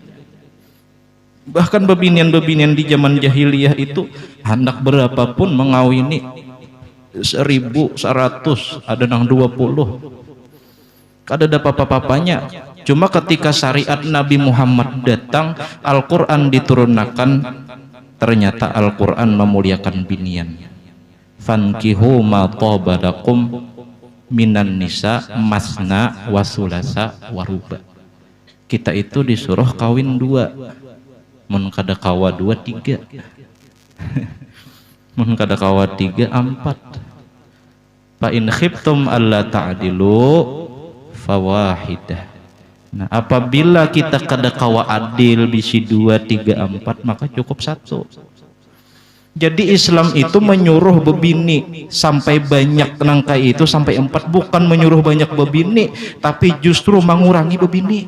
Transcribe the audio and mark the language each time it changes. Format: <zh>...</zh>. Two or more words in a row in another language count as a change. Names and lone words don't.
<bjn>Bahkan bebinian di zaman jahiliyah itu hendak berapapun mengawini 1.100, ada nang 20. Kada ada apa-apanya. Cuma ketika syariat Nabi Muhammad datang, Al-Quran diturunkan, ternyata Al-Quran memuliakan binian.</bjn> <ar>فانكحوا ما طاب لكم من النساء مثنى وثلاث ورباع.</ar> <bjn>Kita itu disuruh kawin 2, mun kada kawa 2 3, mun kada kawa 3 4.</bjn> <ar>فإن خفتم ألا تعدلوا فواحدة.</ar> <bjn>Nah, apabila kita kada kawa adil bisi 2 3 4, maka cukup 1. Jadi Islam itu menyuruh bebini sampai banyak nangka itu sampai 4, bukan menyuruh banyak bebini, tapi justru mengurangi bebini.</bjn>